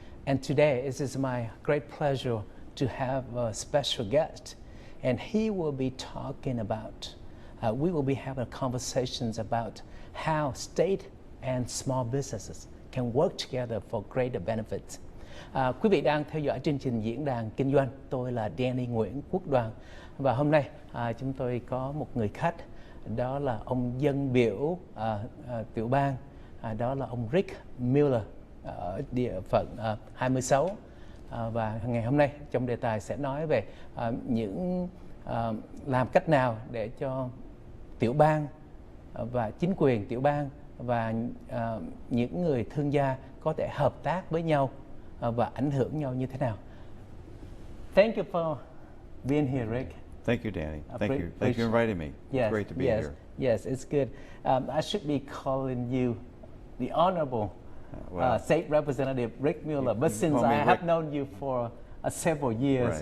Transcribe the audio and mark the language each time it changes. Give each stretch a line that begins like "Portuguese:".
English: And today it is my great pleasure to have a special guest, and he will be talking about, we will be having conversations about how state and small businesses can work together for greater benefits.
Vietnamese: Quý vị đang theo dõi chương trình diễn đàn kinh doanh. Tôi là Danny Nguyễn Quốc Đoàn, và hôm nay chúng tôi có một người khách, đó là ông dân biểu tiểu bang, đó là ông Rick Miller ở địa phận 26. Và ngày hôm nay trong đề tài sẽ nói về những làm cách nào để cho tiểu bang và chính quyền tiểu bang và những người thương gia có thể hợp tác với nhau và ảnh hưởng nhau như thế nào.
English: Thank you for being here, Rick. Thank you, Danny. Thank you for inviting me. Yes, It's great to be yes, here. Yes, it's good. I should be calling you the Honorable State Representative Rick Mueller, but since I have known you for several years,